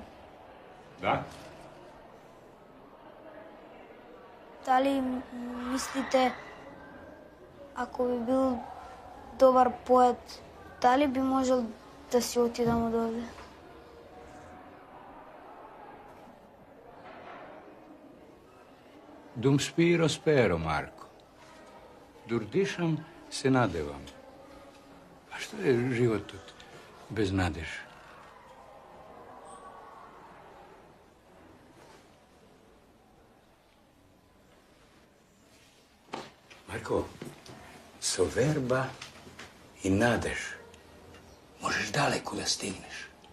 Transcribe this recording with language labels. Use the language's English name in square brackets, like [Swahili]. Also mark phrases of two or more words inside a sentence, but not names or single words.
[Macedonian] Да? Дали мислите, ако би бил добар поет, дали би можел да си отидам од овде? [Latin] Dum spiro spero, Marko. [Macedonian] Dur dишам, се надевам. А што е животот без надеж? Марко, со верба и надеж можеш далеко да стигнеш.